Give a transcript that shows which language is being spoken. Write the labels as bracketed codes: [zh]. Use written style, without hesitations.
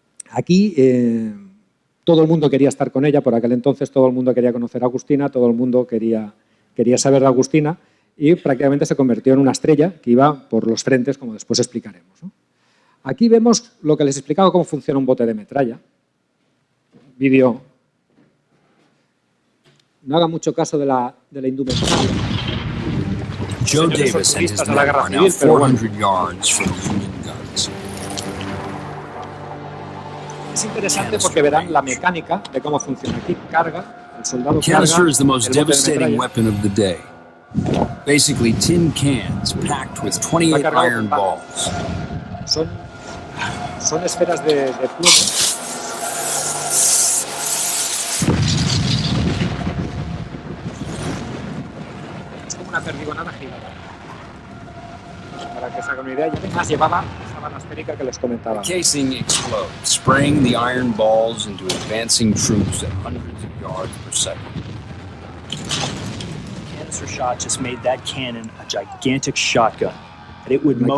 [es] Aquí todo el mundo quería estar con ella, por aquel entonces todo el mundo quería conocer a Agustina, todo el mundo quería saber de Agustina y prácticamente se convirtió en una estrella que iba por los frentes, como después explicaremos, ¿no? Aquí vemos lo que les explicaba, cómo funciona un bote de metralla. Vídeo. No haga mucho caso de la indumentaria. [en] Joe Davis and his men are now 400 yards from the Union guns. [es] Es interesante porque verán la mecánica de cómo funciona. Aquí carga, el soldado carga. [en] Canister is the most devastating weapon of the day. Basically tin cans packed with 28 iron balls. [es] Son esferas de plomo. Una perdigonada gigante. Para que se hagan una idea, y además llevaba esa bala esférica que les comentaba. [en] The casing explodes, spraying the iron balls into advancing troops at hundreds of yards per second. Canister shot just made that cannon a gigantic shotgun, and it would mow